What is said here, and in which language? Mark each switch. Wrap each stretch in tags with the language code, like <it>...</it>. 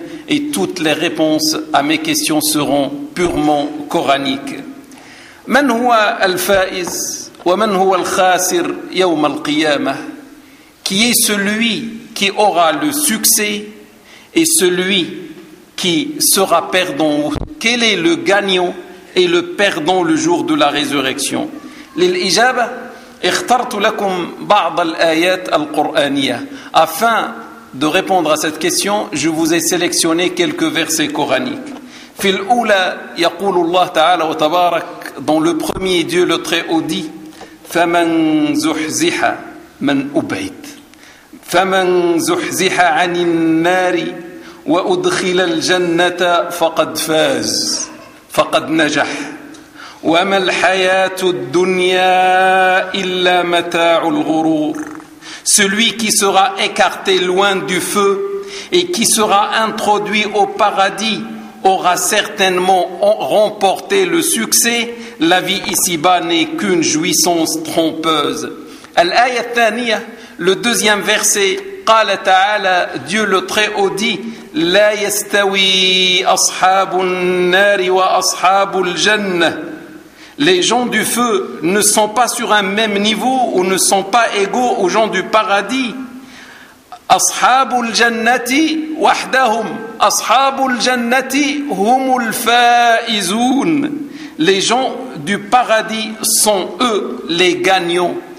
<fr>Et toutes les réponses à mes questions seront purement coraniques.</fr> <ar>من هو الفائز ومن هو الخاسر يوم القيامة.</ar> <fr>Qui est celui qui aura le succès et celui qui sera perdant. Quel est le gagnant et le perdant le jour de la résurrection?</fr> <ar>للإجابة اخترت لكم بعض الآيات القرآنية.</ar> <fr>Afin de répondre à cette question, je vous ai sélectionné quelques versets coraniques.</fr> <ar>في الأولى يقول الله تعالى وتبارك.</ar> <fr>Dans le premier, Dieu le Très-Haut dit:</fr> <ar>فمن زحزح من أبعد. فَمَنْ زُحْزِحَ عَنِ النَّارِ وَأُدْخِلَ الْجَنَّةَ فَقَدْ فَازَ فَقَدْ نَجَحَ وَمَا الْحَيَاةُ الدُّنْيَا إِلَّا مَتَاعُ الْغُرُورِ.</ar> <fr>Celui qui sera écarté loin du feu et qui sera introduit au paradis aura certainement remporté le succès. La vie ici-bas n'est qu'une jouissance trompeuse.</fr> <ar>الآية الثانية.</ar> <fr>Le deuxième verset,</fr> <ar>قال تعالى,</ar> <fr>Dieu le Très-Haut dit,</fr> <ar>لا يستوي أصحاب النار وأصحاب الجنة.</ar> <fr>Les gens du feu ne sont pas sur un même niveau ou ne sont pas égaux aux gens du paradis.</fr> <ar>Ashabul jannati wahdahum. Ashabul jannati humul faizoun.</ar> <fr>Les gens du paradis sont eux les gagnants.</fr>